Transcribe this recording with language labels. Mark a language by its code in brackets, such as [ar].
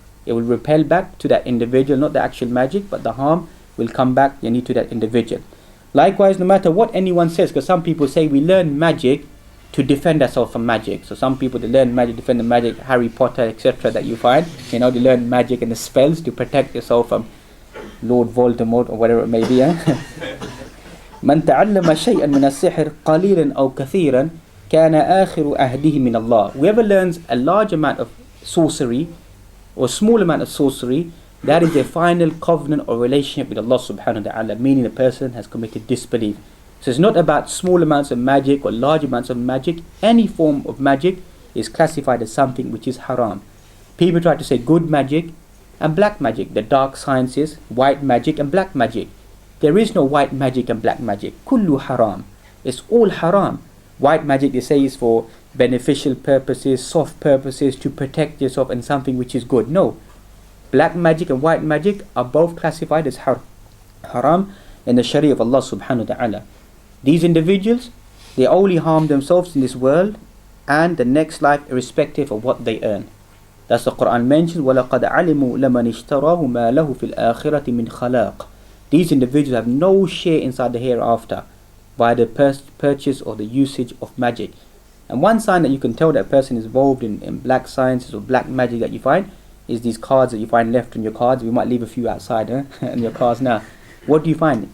[en] It will repel back to that individual, not the actual magic, but the harm will come back to that individual. Likewise, no matter what anyone says, because some people say we learn magic to defend ourselves from magic. So some people, they learn magic, defend the magic, Harry Potter, etc. that you find. They learn magic and the spells to protect yourself from Lord Voldemort or whatever it may be. [ar] من تعلم شيئا من السحر قليلا أو كثيرا كان آخر عهده من الله. [en] Whoever learns a large amount of sorcery or small amount of sorcery, that is their final covenant or relationship with Allah subhanahu wa ta'ala, meaning the person has committed disbelief. So it's not about small amounts of magic or large amounts of magic. Any form of magic is classified as something which is haram. People try to say good magic and black magic, the dark sciences, white magic and black magic. There is no white magic and black magic. [ar] Kullu haram. [en] It's all haram. White magic, they say, is for beneficial purposes, soft purposes, to protect yourself and something which is good. No. Black magic and white magic are both classified as haram in the Sharia of Allah subhanahu wa ta'ala. These individuals, they only harm themselves in this world and the next life, irrespective of what they earn. That's the Quran mentions, [ar] وَلَقَدْ عَلِمُوا لَمَنِ اشْتَرَاهُ مَا لَهُ فِي الْآخِرَةِ مِنْ خَلَاقٍ. [en] These individuals have no share inside the hereafter by the purchase or the usage of magic. And one sign that you can tell that a person is involved in black sciences or black magic that you find is these cards that you find left on your cards. We might leave a few outside in your cards now. What do you find?